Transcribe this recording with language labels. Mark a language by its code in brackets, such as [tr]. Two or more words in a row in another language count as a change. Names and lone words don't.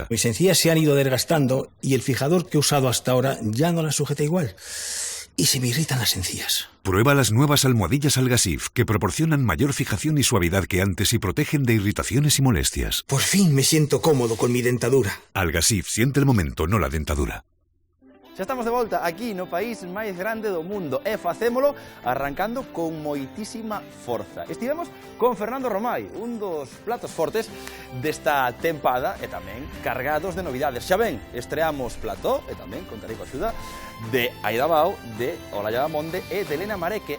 [es] Mis encías se han ido desgastando y el fijador que he usado hasta ahora ya no las sujeta igual. Y se me irritan las encías. Prueba las nuevas almohadillas Algasif, que proporcionan mayor fijación y suavidad que antes y protegen de irritaciones y molestias. Por fin me siento cómodo con mi dentadura. Algasif, siente el momento, no la dentadura. [gl] Xa estamos de volta aquí no país máis grande do mundo e facémolo arrancando con moitísima forza. Estivemos con Fernando Romai, un dos platos fortes desta tempada e tamén cargados de novidades. Xa ven, estreamos plató e tamén contarei coa axuda de Aida Bao, de Olaya Monde e de Elena Mareque.